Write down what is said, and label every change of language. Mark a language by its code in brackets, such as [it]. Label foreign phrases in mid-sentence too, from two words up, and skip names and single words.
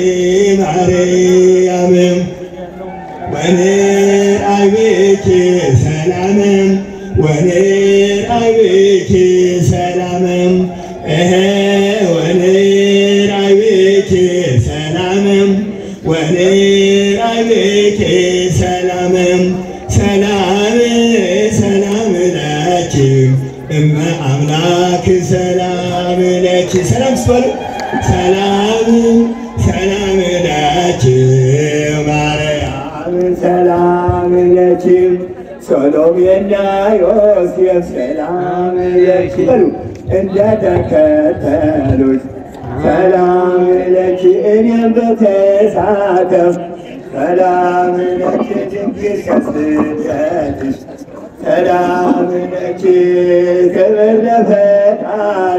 [gez] ማርያም ወንርአይብኪ ሰላም ወንርአይብኪ ሰላም ወንርአይብኪ ሰላም ወንርአይብኪ ሰላም ሰላም ሰላም ለኪ እመ አምላክ ሰላም ለኪ ሰላም ስትበሉ ሰላም ሰላም ለኪ ማርያም ሰላም ለኪ ሶሎሜና ዮሴፍ ሰላም ለኪ [am] በሉ እንደተከተሉት [gez] ሰላም ለኪ [am] እኔም በተሳተፍ [gez] ሰላም ለኪ [am] ድንግል ከስደትሽ [gez] ሰላም ለኪ [am] ክብር ለፈጣሪ